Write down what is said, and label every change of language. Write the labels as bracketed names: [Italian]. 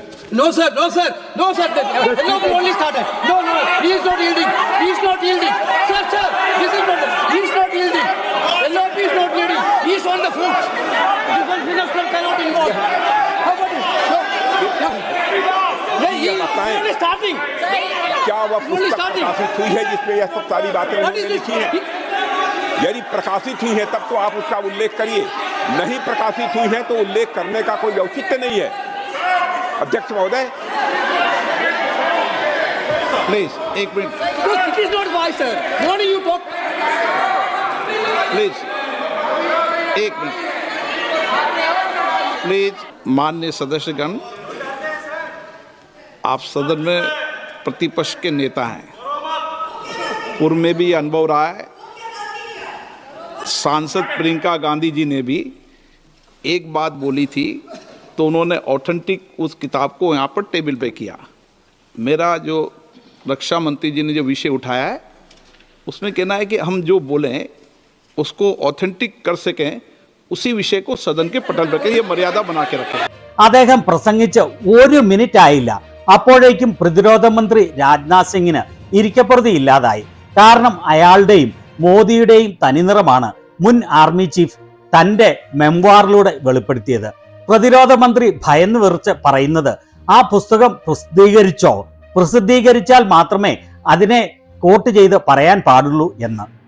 [English] No sir, no sir, no sir. No, only started. No, he is not yielding. He is not yielding. Sir, this is not. He is not yielding. LOP is not yielding. He is on the foot. Defense minister cannot involve. How about it? No. He is starting. [Hindi] क्या वह पुस्तक प्रकाशित हुई है जिसमें यह सब सारी बातें लिखी हैं? यदि प्रकाशित हुई है तब तो आप उसका उल्लेख करिए। नहीं प्रकाशित हुई है तो उल्लेख करने का कोई औचित्य नहीं है। अध्यक्ष महोदय, प्लीज एक minute. [English] It is not wise, sir. Morning you talk. [Hindi] Please एक मिनट। प्लीज माननीय सदस्यगण, आप सदन में प्रतिपक्ष के नेता हैं। पूर्व में भी अनुभव रहा है। सांसद प्रियंका गांधी जी ने भी एक बात बोली थी तो उन्होंने ऑथेंटिक उस किताब को यहाँ पर टेबल पे किया। मेरा जो रक्षा मंत्री जी ने जो विषय उठाया है उसमें कहना है कि हम जो बोलें उसको ऑथेंटिक कर सकें, उसी विषय को सदन के पटल पर ये मर्यादा बना के रखें। [Malayalam] അദ്ദേഹം പ്രസംഗിച്ച് 1 മിനിറ്റ് ആയില്ല, അപ്പോഴേക്കും പ്രതിരോധ മന്ത്രി രാജ്നാഥ് സിംഗിന് ഇരിക്കപ്പുറതി ഇല്ലാതായി. കാരണം അയാളുടെയും മോദിയുടെയും തനിനിറമാണ് മുൻ ആർമി ചീഫ് തൻ്റെ മെമ്മോറിലൂടെ വെളിപ്പെടുത്തിയത്. പ്രതിരോധ മന്ത്രി ഭയന്ന് വിറച്ച് പറയുന്നത് ആ പുസ്തകം പ്രസിദ്ധീകരിച്ചോ, പ്രസിദ്ധീകരിച്ചാൽ മാത്രമേ അതിനെ കോട്ട് ചെയ്ത് പറയാൻ പാടുള്ളൂ എന്ന്.